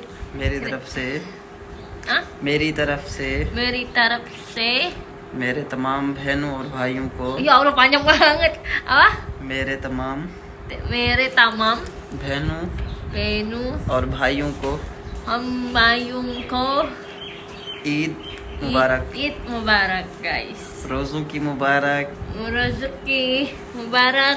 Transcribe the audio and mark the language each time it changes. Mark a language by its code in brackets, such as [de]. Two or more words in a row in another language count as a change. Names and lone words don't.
[hi] मेरी तरफ से हाँ? मेरी तरफ से मेरे तमाम बहनों और भाइयों को, [id] Ya Allah panjang banget. Apa? [hi] मेरे तमाम बहनों Benu और भाइयों को हम भाइयों को ईद मुबारक। ईद मुबारक guys. रोज़ों की मुबारक rezeki मुबारक,